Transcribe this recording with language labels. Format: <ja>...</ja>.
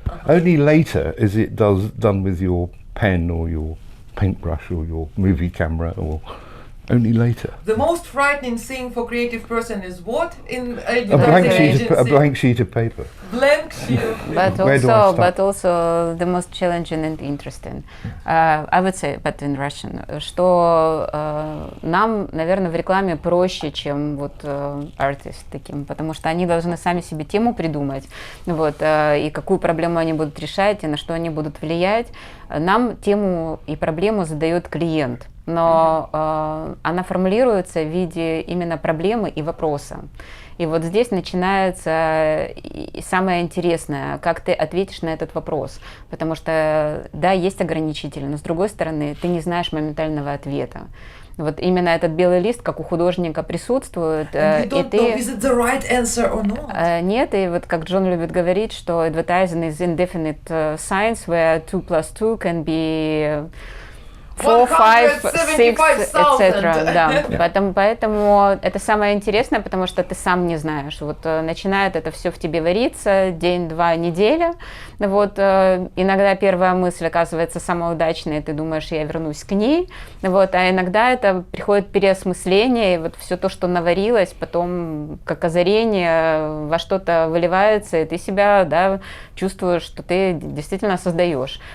<en>Only later is it done with your pen or your paintbrush or your movie camera, or only later. The most frightening thing for creative person is what in A advertising agency? blank sheet of paper. Blank sheet. Where do I start? But also the most challenging and interesting. I would say, but in Russian,</en> <ru>что нам, наверное, в рекламе проще, чем артист таким, потому что они должны сами себе тему придумать, и какую проблему они будут решать, и на что они будут влиять. Нам тему и проблему задает клиент, но она формулируется в виде именно проблемы и вопроса. И вот здесь начинается самое интересное, как ты ответишь на этот вопрос. Потому что, да, есть ограничители, но с другой стороны, ты не знаешь моментального ответа. Вот именно этот белый лист, как у художника, присутствует.</ru> <en>And you don't know, is it the right answer or not?</en> <ru>Нет, и вот как Джон любит говорить, что</ru> <en>advertising is indefinite science, where 2 plus 2 can be 4, 5, 6, etc.</en> <ru>Да. Поэтому это самое интересное, потому что ты сам не знаешь. Вот начинает это все в тебе вариться, день, 2, неделя. Вот, иногда первая мысль оказывается самая удачная, и ты думаешь, я вернусь к ней. Вот, а иногда это приходит переосмысление, и вот все то, что наварилось, потом как озарение во что-то выливается, и ты себя, да, чувствуешь, что ты действительно создаешь.</ru>